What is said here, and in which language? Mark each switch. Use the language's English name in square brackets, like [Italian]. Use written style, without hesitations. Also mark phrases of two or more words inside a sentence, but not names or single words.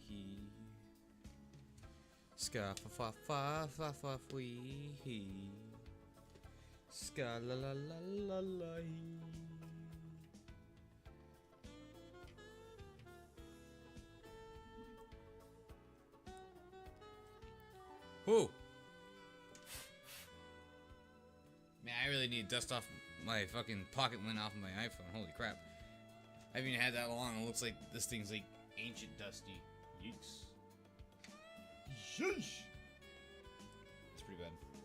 [English] Ska fa fa fa fa fa fwee. Ska la la la la la. Whoo! Man, I really need to dust off my fucking pocket lint off of my iPhone. Holy crap. I haven't even had that long. It looks like this thing's like ancient dusty. Yeeks. Sheesh. It's pretty bad.